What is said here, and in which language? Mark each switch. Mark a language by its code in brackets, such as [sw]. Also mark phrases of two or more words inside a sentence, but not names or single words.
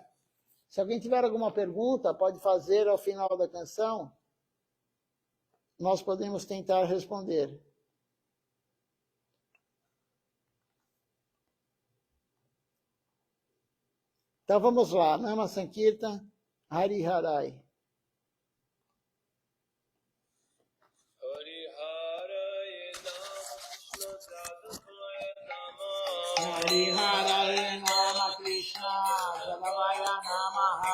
[pt] Se alguém tiver alguma pergunta, pode fazer ao final da canção, nós podemos tentar responder. Então vamos lá, Nama Sankirtan, Hari Harai. [sa] Hari Hare Nama Krishna Jadavaya Namaha.